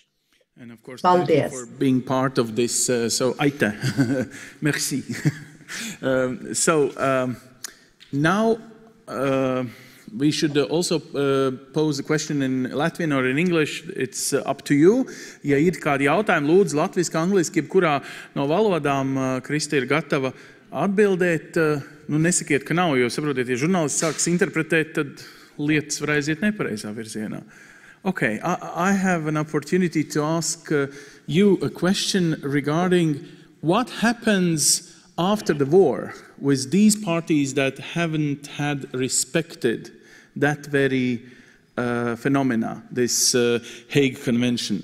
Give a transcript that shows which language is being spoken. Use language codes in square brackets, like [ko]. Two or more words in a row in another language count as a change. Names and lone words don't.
[en] And of course, thank you for [lv] Paldies. [en] being part of this. So, Aita, merci. Now we should also pose a question in Latvian or in English. It's up to you. [lv] Ja ir kādi jautājumi, lūdzu, latviski, angliski, jebkurā no valodām, Krista ir gatava atbildēt. Nu, nesakiet, ka nav, jo saprotiet, ja žurnālists sāks interpretēt, tad lietas var aiziet nepareizā virzienā. [en] Okay, I have an opportunity to ask you a question regarding what happens after the war with these parties that haven't had respected that very phenomena, this Hague Convention.